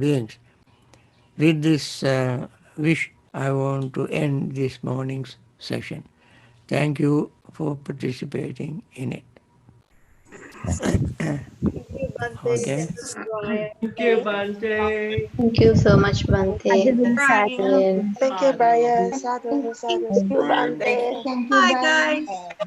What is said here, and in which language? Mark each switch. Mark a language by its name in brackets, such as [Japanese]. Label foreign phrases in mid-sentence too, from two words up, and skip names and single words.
[English] With this wish, I want to end this morning's session. Thank you for participating in it. Thank you, Bhante. Okay. Thank you, Brian. Thank you, Bhante. Thank you so much, Sadhu, Bhante. Thanks, sadhu. Brian. Thank you, Sadhu. Brian. [Pali] Sadhu, sadhu. [English] Thank you, Thank Bhante. you, Bye, bye. guys.